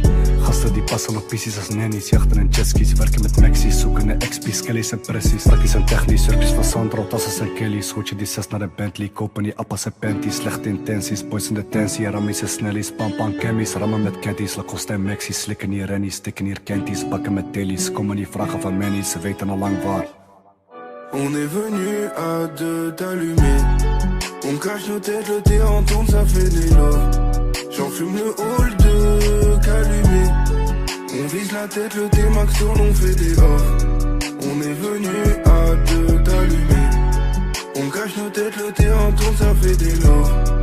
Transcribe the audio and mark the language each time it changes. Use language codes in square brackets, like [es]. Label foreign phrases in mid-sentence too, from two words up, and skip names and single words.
[nl] Gasten die passen op pieces als nannies, jachten en jetskis, werken met maxies, zoeken naar XP's, Kelly's en pressies. Strakjes en technisch, surfjes van Sandro, tassen en Kelly's. Goed je die 6 naar de Bentley, kopen die appas en panties. Slechte intenties, boys in de tensie, rammies en snellies. Pam chemmies, rammen met candies, Lacoste en Maxis. Slikken hier rennies, stikken hier candies, bakken met tellies. Komen niet vragen van mannies, ze weten al lang waar. [fr] On est venu à deux t'allumer. On cache nos têtes, le thé en tourne, ça fait des lots. J'en fume le hall de calumet. On vise la tête, le T-Max tourne, on fait des off. On est venu à deux t'allumer. On cache nos têtes, le thé en tourne, ça fait des lots.